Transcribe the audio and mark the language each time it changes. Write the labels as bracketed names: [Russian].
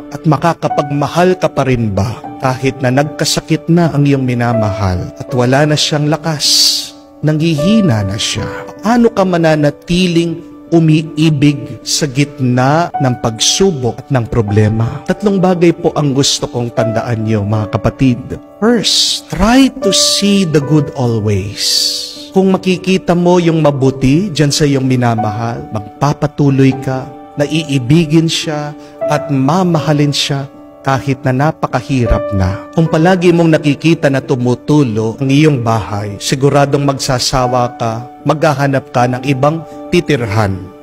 [Filipino] At makakapagmahal ka pa rin ba kahit na nagkasakit na ang iyong minamahal at wala na siyang lakas, nanghihina na siya? Paano ka mananatiling umiibig sa gitna ng pagsubok at ng problema? Tatlong bagay po ang gusto kong tandaan niyo, mga kapatid. [English] First, try to see the good always. [Filipino] Kung makikita mo yung mabuti dyan sa iyong minamahal, magpapatuloy ka, naiibigin siya at mamahalin siya kahit na napakahirap na. Kung palagi mong nakikita na tumutulo ang iyong bahay, siguradong magsasawa ka, maghahanap ka ng ibang titirhan.